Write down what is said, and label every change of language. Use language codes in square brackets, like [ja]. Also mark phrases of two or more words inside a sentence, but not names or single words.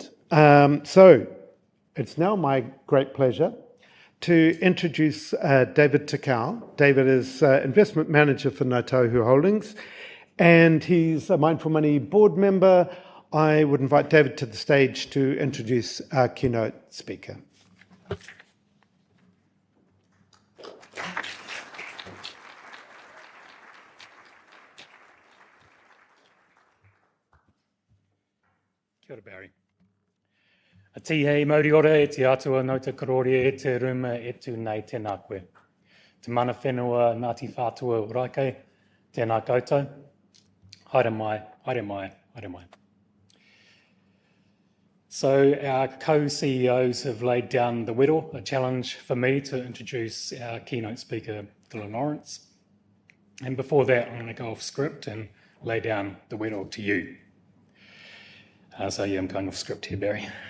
[en] So it's now my great pleasure to introduce David Takau. David is investment manager for Ngāti Holdings, and he's a Mindful Money board member. I would invite David to the stage to introduce our keynote speaker. [mi] Kia ora, Barry. A tihei mauri ora e te atua no te karori e te ruma e tu nei tēnā koe. Te mana whenua Ngāti Whātua Ōrākei, tēnā koutou. Haere mai, haere mai, haere mai. [en] So our co-CEOs have laid down the whittle, a challenge for me to introduce our keynote speaker, Dylan Lawrence. And before that, I'm going to go off script and lay down the whittle to you. So yeah, I'm going off script here, Barry.